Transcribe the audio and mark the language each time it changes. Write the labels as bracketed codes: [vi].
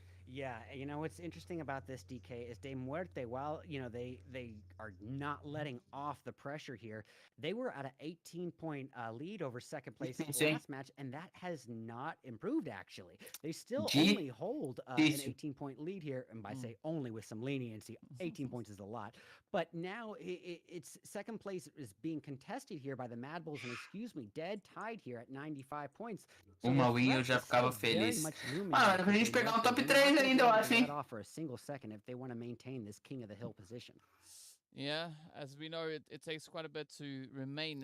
[en] Yeah, you know, what's interesting about this, DK, is DeMuerte, while, you know, they are not letting off the pressure here, they were at an 18-point lead over second place last match, and that has not improved, actually. They still only hold an 18-point lead here, and by say only with some leniency, 18 points is a lot. But now it's second place is being contested here by the MadBulls, and excuse me, dead tied here at 95 points. So [pt] uma win eu já ficava feliz. Mano, a gente pegar um top 3 ainda, eu acho, hein? [en] Off for a single second if they want to maintain this king of the hill position. Yeah, as we know, it takes quite a bit to remain.